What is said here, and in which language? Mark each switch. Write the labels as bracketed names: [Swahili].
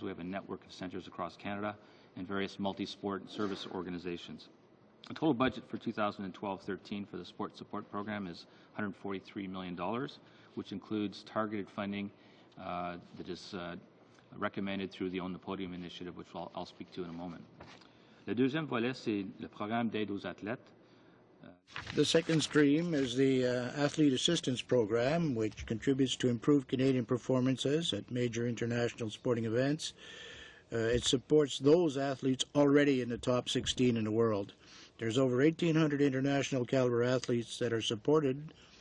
[English] We have a network of centers across Canada, and various multi-sport service organizations. The total budget for 2012-13 for the Sport Support Program is $143 million, which includes targeted funding that is recommended through the On the Podium initiative, which I'll speak to in a moment. [French] Le deuxième volet, c'est le programme d'aide aux athlètes. [English] The second stream is the Athlete Assistance Program, which contributes to improved Canadian performances at major international sporting events. It supports those athletes already in the top 16 in the world. There's over 1,800 international caliber athletes that are supported.